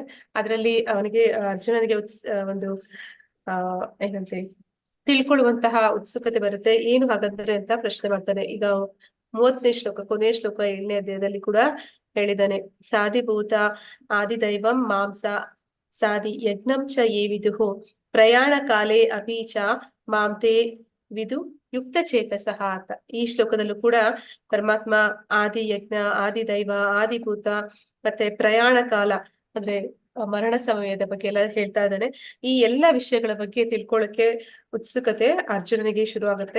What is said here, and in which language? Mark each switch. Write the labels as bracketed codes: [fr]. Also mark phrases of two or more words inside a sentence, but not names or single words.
[kn] ಅದರಲ್ಲಿ ಅವನಿಗೆ ಅರ್ಜುನನಿಗೆ ಒಂದು ಏನಂತೆ ತಿಳ್ಕೊಳ್ಳುವಂತಹ ಉತ್ಸುಕತೆ ಬರುತ್ತೆ. ಏನು ಹಾಗಂದ್ರೆ ಅಂತ ಪ್ರಶ್ನೆ ಮಾಡ್ತಾನೆ. ಈಗ 30ನೇ ಶ್ಲೋಕ, ಕೊನೆಯ ಶ್ಲೋಕ 7ನೇ ಅಧ್ಯಾಯದಲ್ಲಿ ಕೂಡ ಹೇಳಿದ್ದಾನೆ. [sa] ಸಾಧಿಭೂತ ಆದಿದೈವಂ ಮಾಂಸ ಸಾಧಿ ಯಜ್ಞಂ ಚ ಯೇ ವಿದುಹು ಪ್ರಯಾಣ ಕಾಲೇ ಅಪಿ ಚ ಮಾಂತೆ ವಿದು ಯುಕ್ತ ಚೇತಸಃ ಅಂತ. [kn] ಈ ಶ್ಲೋಕದಲ್ಲೂ ಕೂಡ ಪರಮಾತ್ಮ ಆದಿ ಯಜ್ಞ, ಆದಿ ದೈವ, ಆದಿಭೂತ ಮತ್ತೆ ಪ್ರಯಾಣ ಕಾಲ ಅಂದ್ರೆ ಮರಣ ಸಮಯದ ಬಗ್ಗೆ ಎಲ್ಲ ಹೇಳ್ತಾ ಇದ್ದಾನೆ. ಈ ಎಲ್ಲ ವಿಷಯಗಳ ಬಗ್ಗೆ ತಿಳ್ಕೊಳ್ಳೋಕೆ ಉತ್ಸುಕತೆ ಅರ್ಜುನನಿಗೆ ಶುರು ಆಗುತ್ತೆ.